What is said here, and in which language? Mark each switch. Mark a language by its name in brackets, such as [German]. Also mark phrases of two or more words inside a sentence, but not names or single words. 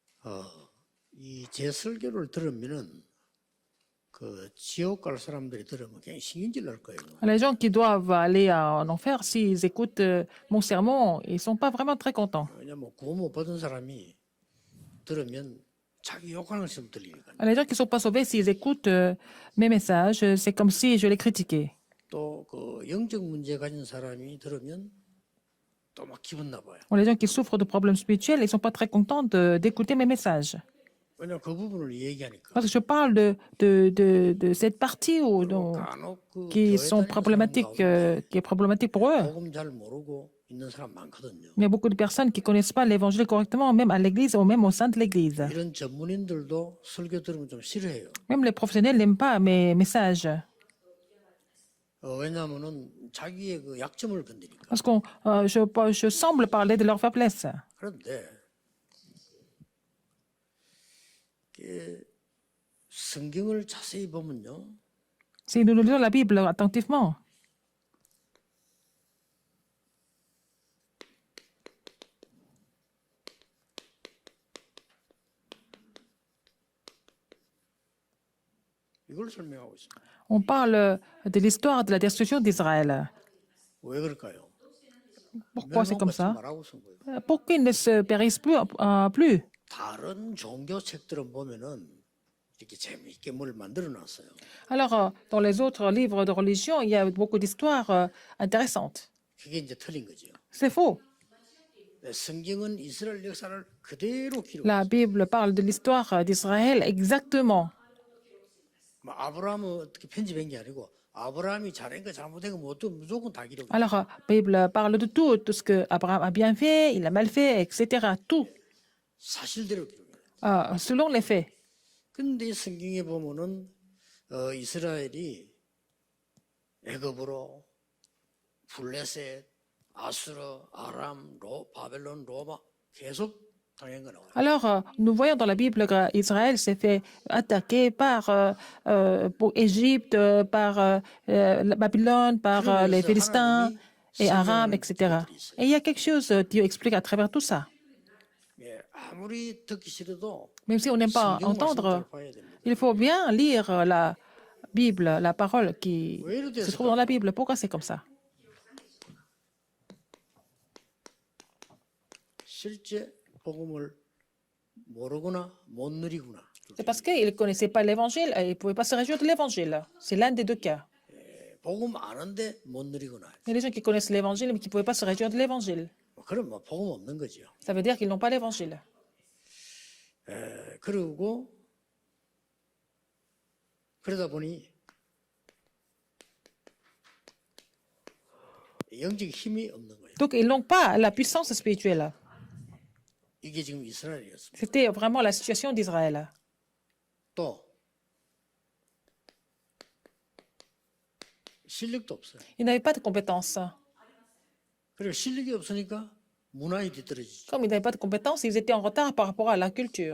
[Korean] 이 제 설교를 들으면은 그 지옥 갈 사람들이 들으면 그냥 신경질 날 거예요. [French] Les gens qui doivent aller en enfer, s'ils écoutent mon sermon, ils ne sont pas vraiment très contents. [Korean] 왜냐면 구원 못 받은 사람이 들으면 자기 욕하는 것처럼 들리니까. [French] Les gens qui ne sont pas sauvés, s'ils écoutent mes messages, c'est comme si je les critiquais. [Korean] 또 그 영적 문제 가진 사람이 들으면 또 막 기분 나빠요. [French] Les gens qui souffrent de problèmes spirituels, ils ne sont pas très contents d'écouter mes messages. [Korean] 왜냐면 그 부분을 얘기하니까. [French] Parce que je parle de cette partie [Korean] 간혹 그 [French] qui [Korean] 교회 [French] sont [Korean] 다니는 사람 [French] problématiques, [Korean] 가운데 [French] qui est problématique pour eux. [Korean] 복음 잘 모르고 있는 사람 많거든요. [French] Il y a beaucoup de personnes qui ne connaissent pas l'évangile correctement, même à l'église ou même au sein de l'église. [Korean] 이런 전문인들도 설교 들으면 좀 싫어해요. [French] Même les professionnels n'aiment pas mes messages. [Korean] 왜냐하면은 자기의 그 약점을 건드니까. [French] Parce que je semble parler de leur faiblesse. [Korean] 그런데 성경을 자세히 보면요. [French] Si nous lisons la Bible attentivement, [Korean] 이걸 설명하고 있습니다. [French] on parle de l'histoire de la destruction d'Israël. [Korean] 왜 그럴까요? [French] Pourquoi c'est comme ça? [Korean] 말하고 쓴 거예요. [French] Pourquoi ils ne se périssent plus? [Korean] 다른 종교 책들은 보면은 이렇게 재미있게 뭘 만들어 놨어요. [French] Alors, dans les autres livres de religion, il y a beaucoup d'histoires intéressantes. [Korean] 그게 이제 틀린 거죠. [French] C'est faux. [Korean] 성경은 이스라엘 역사를 그대로 기록. [French] La Bible parle de l'histoire d'Israël exactement. [Korean] 아브라함은 어떻게 편집한 게 아니고 아브라함이 잘한 거 잘못한 거 모두 무조건 다 기록. [French] Alors, la Bible parle de tout ce que Abraham a bien fait, il a mal fait, etc. Tout, [Korean] 사실대로 기록. [French] selon les faits. [Korean] 근데 성경에 보면은 이스라엘이 애굽으로 블레셋, 아수르, 아람, 바벨론, 로마 계속 당한 거 나와요. [French] Alors, nous voyons dans la Bible qu'Israël s'est fait attaquer par Égypte, par la Babylone, par les Philistins et Aram, etc. Et il y a quelque chose Dieu explique à travers tout ça. [Korean] 예, 아무리 듣기 싫어도 [French] Même si on n'aime pas [Korean] 성경 말씀 [French] entendre, [Korean] 잘 봐야 됩니다. [French] il faut bien lire la Bible, la parole qui se trouve dans la Bible. Pourquoi c'est comme ça? [Korean] 실제 복음을 모르거나 못 누리구나. [French] C'est parce qu'ils ne connaissaient pas l'évangile et ils ne pouvaient pas se réjouir de l'évangile. C'est l'un des deux cas. [Korean] 복음 아는데 못 누리구나. [French] Il y a des gens qui connaissent l'évangile mais qui ne pouvaient pas se réjouir de l'évangile. [Korean] 그럼 뭐 복음 없는 거죠. [French] Ça veut dire qu'ils n'ont pas l'évangile. [Korean] 그리고 그러다 보니 영적 힘이 없는 거예요. [French] Donc, ils n'ont pas la puissance spirituelle. [Korean] 이게 지금 이스라엘이었습니다. [French] C'était vraiment la situation d'Israël. [Korean] 또 실력도 없어요. [French] Ils n'avaient pas de compétences. [Korean] 그리고 실력이 없으니까 문화에 뒤떨어지죠. [French] Comme ils n'avaient pas de compétences, ils étaient en retard par rapport à la culture.